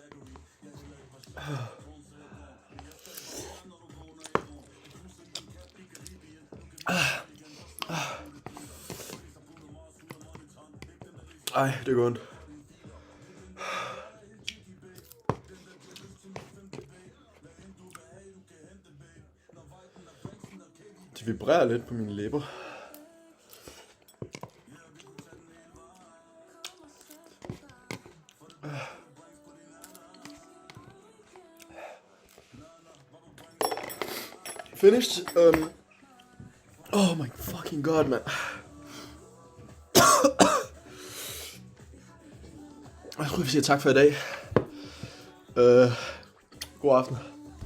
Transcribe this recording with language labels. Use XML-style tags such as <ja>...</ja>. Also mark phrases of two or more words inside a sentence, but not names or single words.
<da>Ej, det går ondt. Det vibrerer lidt på mine læber.</da> <en>Finished. Oh my fucking god, man.</en> <da>Jeg tror, vi siger tak for i dag. God aften.</da>